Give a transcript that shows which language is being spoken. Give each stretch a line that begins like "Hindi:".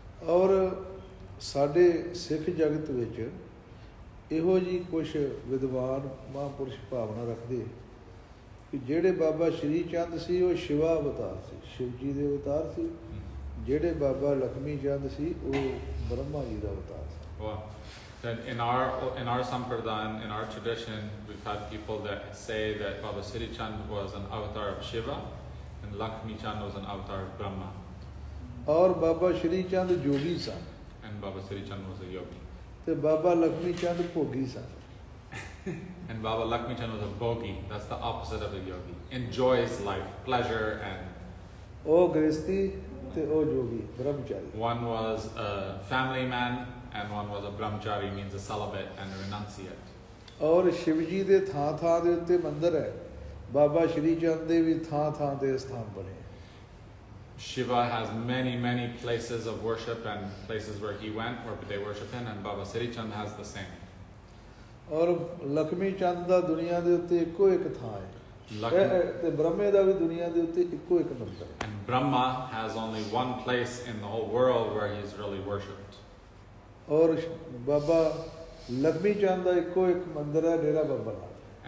Punjabi: ਔਰ ਸਾਡੇ ਸਿੱਖ ਜਗਤ ਵਿੱਚ ਇਹੋ ਜਿਹੀ ਕੁਛ ਵਿਦਵਾਨ ਮਹਾਂਪੁਰਸ਼ ਭਾਵਨਾ ਰੱਖਦੇ ਕਿ ਜਿਹੜੇ ਬਾਬਾ ਸ਼੍ਰੀ ਚੰਦ ਸੀ ਉਹ ਸ਼ਿਵਾ ਅਵਤਾਰ ਸੀ, ਸ਼ਿਵ ਜੀ ਦੇ ਅਵਤਾਰ ਸੀ। ਜਿਹੜੇ ਬਾਬਾ ਲਖਮੀ ਚੰਦ ਸੀ ਉਹ ਬ੍ਰਹਮਾ ਜੀ ਦਾ ਅਵਤਾਰ ਸੀ।
English: Well, then in our Sampradaya, in our tradition, we've had people that say that Baba Sri Chand was an avatar of Shiva and Lakshmi Chand was an avatar of Brahma.
Punjabi: ਔਰ ਬਾਬਾ ਸ਼੍ਰੀ ਚੰਦ ਜੋਗੀ ਸਨ
English: And Baba Sri Chand was a yogi.
Punjabi: ਤੇ ਬਾਬਾ ਲਖਮੀ ਚੰਦ ਭੋਗੀ ਸਨ।
English: And Baba Lakshmi Chand was a bogi. That's the opposite of a yogi. Enjoys life, pleasure, and
Punjabi: ਉਹ ਗ੍ਰਸਤੀ ਤੇ ਉਹ ਜੋਗੀ ਬ੍ਰਹਮਚਾਰੀ।
English: one was a family man and one was a brahmachari, means a celibate and a renunciate.
Punjabi: ਔਰ ਸ਼ਿਵ ਜੀ ਦੇ ਥਾਂ ਥਾਂ ਦੇ ਉੱਤੇ ਮੰਦਿਰ ਹੈ, ਬਾਬਾ ਸ਼੍ਰੀ ਚੰਦ ਦੇ ਵੀ ਥਾਂ ਥਾਂ ਤੇ ਸਥਾਨ ਬਣੇ।
English: Shiva has many places of worship and places where he went where they worship him, and Baba Sri Chand has the same.
Punjabi: ਔਰ ਲਖਮੀ ਚੰਦ ਦਾ ਦੁਨੀਆ ਦੇ ਉੱਤੇ ਇੱਕੋ ਇੱਕ ਥਾਂ ਹੈ ਤੇ ਬ੍ਰਹਮੇ ਦਾ ਵੀ ਦੁਨੀਆ ਦੇ ਉੱਤੇ ਇੱਕੋ ਇੱਕ ਮੰਦਿਰ ਹੈ।
English: And Brahma has only one place in the whole world where he is really worshipped.
Punjabi: ਔਰ ਬਾਬਾ ਲਖਮੀ ਚੰਦ ਦਾ ਇੱਕੋ ਇੱਕ ਮੰਦਿਰ ਹੈ, ਡੇਰਾ ਬਾਬਾ ਨਾਨਕ।